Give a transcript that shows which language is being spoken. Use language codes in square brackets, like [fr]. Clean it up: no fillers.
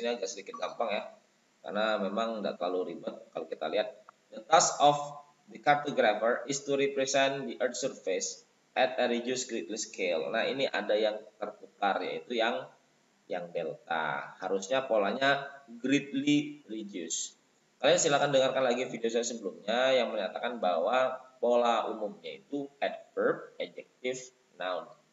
[id] Ini agak sedikit gampang ya, karena memang tidak terlalu ribet. Kalau kita lihat, [en] the task of the cartographer is to represent the earth surface at a reduced gridly scale. [id] Nah, ini ada yang terputar, yaitu yang delta. Harusnya polanya [en] greatly reduced. [id] Kalian silakan dengarkan lagi video saya sebelumnya yang menyatakan bahwa pola umumnya itu adverb, adjective, noun.